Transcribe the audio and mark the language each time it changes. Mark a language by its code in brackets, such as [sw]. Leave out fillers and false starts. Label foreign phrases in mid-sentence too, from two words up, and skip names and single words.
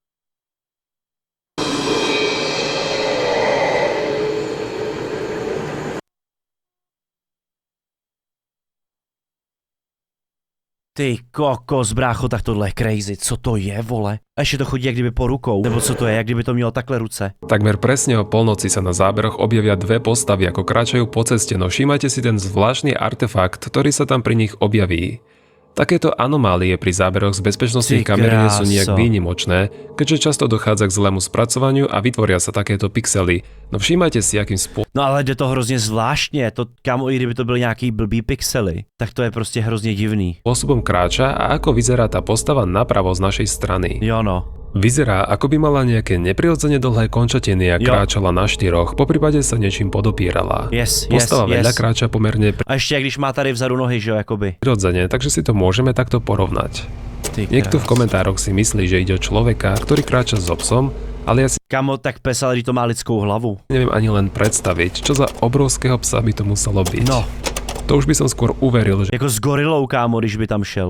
[cs] Ty kokos, brácho, tak tohle je crazy. Co to je, vole? A ještě to chodí jak kdyby po rukou. Nebo co to je, jak kdyby to mělo takhle ruce. [sk] Takmer presne o polnoci sa na záberoch objavia dve postavy, ako kráčajú po ceste, no všímajte si ten zvláštny artefakt, ktorý sa tam pri nich objaví. Takéto anomálie pri záberoch z bezpečnostných kamer nie sú nejak výnimočné, keďže často dochádza k zlému spracovaniu a vytvoria sa takéto pixely. No všímajte si, akým spôsobom. [cs] No ale jde to hrozně zvláštně, to kámo, i kdyby to byly nějaký blbý pixely, tak to je prostě hrozně divný. [sk] Spôsobom kráča a ako vyzerá tá postava napravo z našej strany. [cs] Jo no. [sk] Vyzerá, ako by mala nejaké neprirodzene dlhé končatiny a kráčala na 4, poprípade sa niečím podopírala. Postava vedľa kráča pomerne [cs] A ještě jak když má tady vzadu nohy, že jo, jakoby. [sk] prirodzene, takže si to môžeme takto porovnať. Niekto v komentároch si myslí, že ide o človeka, ktorý kráča so psom, ale ja si [cs] Kamo, tak pes, ale že to má lidskou hlavu. [sk] neviem ani len predstaviť, čo za obrovského psa by to muselo byť. [cs] No. [sk] To už by som skôr uveril, že [cs] Jako s gorilou, kámo, když by tam šel.